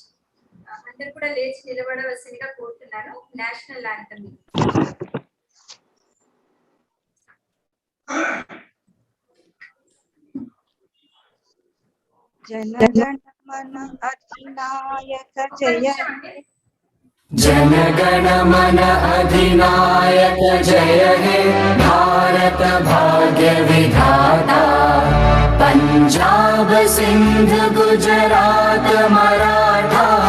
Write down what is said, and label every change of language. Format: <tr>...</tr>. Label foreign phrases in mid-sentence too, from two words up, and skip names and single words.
<te>అందరు కూడా లేచి నిలబడవలసిందిగా కోరుతున్నాను.</te> <en>National anthem.</en> <bn>জনগণমন অধিনায়ক জয় জনগণমন অধিনায়ক জয় হে ভারত ভাগ্য বিধাতা পঞ্জাব সিন্ধ গুজরাত মরাঠা</bn>